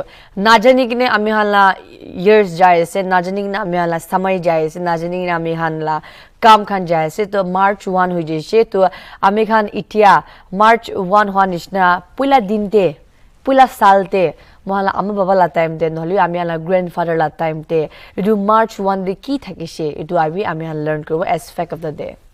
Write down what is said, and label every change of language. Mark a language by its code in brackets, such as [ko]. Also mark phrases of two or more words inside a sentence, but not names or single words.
[nag] Najani kine amihala years jaise, najani kine amihala samay jaise, najani kine amihala kam khan jaise. To March 1 hui jaise. To amikhan itia March 1 huan ishna pula dinte, pula salte. Mohala amma baba la time de nohli amihala grandfather la time de. Idu March 1 de ki thakise. Idu abi amihala learn karo [en] as fact of the day.